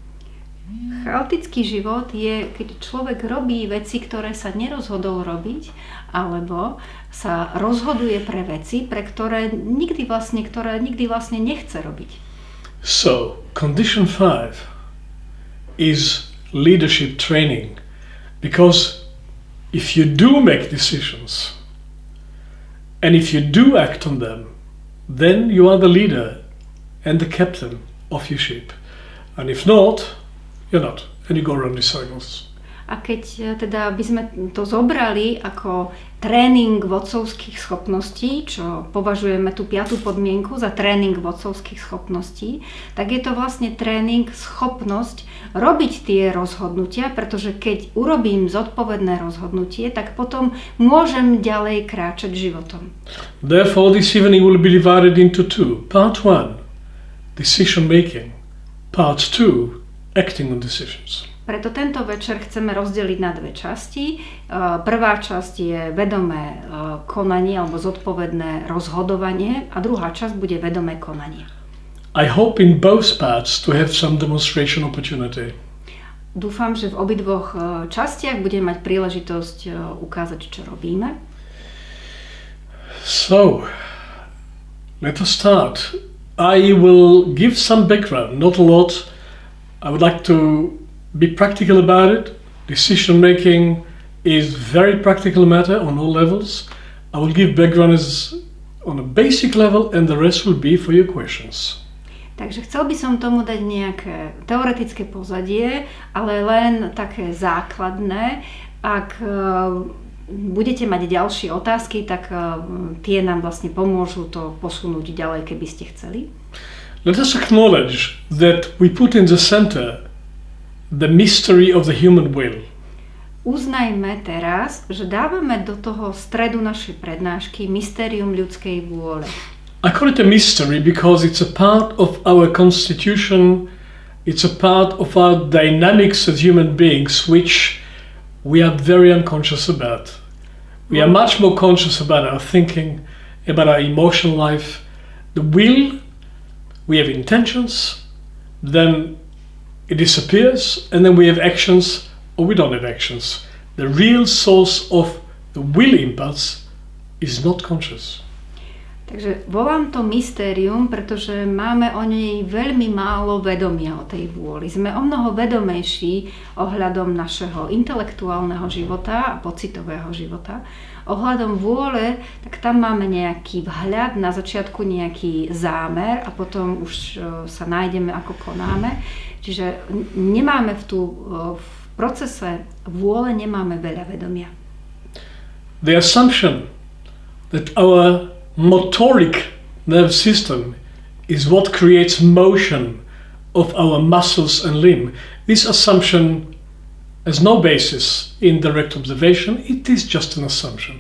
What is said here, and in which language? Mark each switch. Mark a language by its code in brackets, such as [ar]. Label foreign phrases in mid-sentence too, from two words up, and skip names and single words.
[en] That's chaos. [sk] Chaotický život je, keď človek robí veci, ktoré sa nerozhodol robiť, alebo sa rozhoduje pre veci, ktoré nikdy vlastne nechce robiť. [en] So, condition 5 is leadership training, because if you do make decisions and if you do act on them, then you are the leader and the captain of your ship. And if not, you're not. And you go around in circles. [sk] A keď teda by sme to zobrali ako tréning vodcovských schopností, čo považujeme tú 5. podmienku za tréning vodcovských schopností, tak je to vlastne tréning schopnosť robiť tie rozhodnutia, pretože keď urobím zodpovedné rozhodnutie, tak potom môžem ďalej kráčať životom. [en] Therefore, this evening will be divided into 2. Part 1, decision making. Part 2, acting on decisions. [sk] Preto tento večer chceme rozdeliť na 2 časti. Prvá časť je vedomé konanie alebo zodpovedné rozhodovanie a druhá časť bude vedomé konanie. [en] I hope in both parts to have some demonstration opportunity. [sk] Dúfam, že v obidvoch častiach budeme mať príležitosť ukázať, čo robíme. [en] So, let us start. I will give some background, not a lot. I would like to be practical about it. Decision making is very practical matter on all levels. I will give background on a basic level and the rest will be for your questions. [sk] Takže chcel by som tomu dať nejaké teoretické pozadie, ale len také základné. Ak budete mať ďalšie otázky, tak tie nám vlastne pomôžu to posunúť ďalej, keby ste chceli. [en] Let us acknowledge that we put in the center the mystery of the human will. [sk] Uznajme teraz, že dávame do toho stredu našej prednášky mystérium ľudskej vôle. [en] I call it a mystery because it's a part of our constitution, it's a part of our dynamics as human beings, which we are very unconscious about. We are much more conscious about our thinking, about our emotional life. The will, we have intentions, then it disappears, and then we have actions or we don't have actions. The real source of the will impulse is not conscious. [sk] Takže volám to mystérium, pretože máme o nej veľmi málo vedomia o tej vôli. Sme o mnoho vedomejší ohľadom našeho intelektuálneho života a pocitového života. Ohľadom vôle, tak tam máme nejaký vhľad, na začiatku nejaký zámer a potom už sa nájdeme, ako konáme. Čiže nemáme v procese vôle nemáme veľa vedomia. [en] The assumption that our motoric nerve system is what creates motion of our muscles and limb. This assumption has no basis in direct observation, it is just an assumption.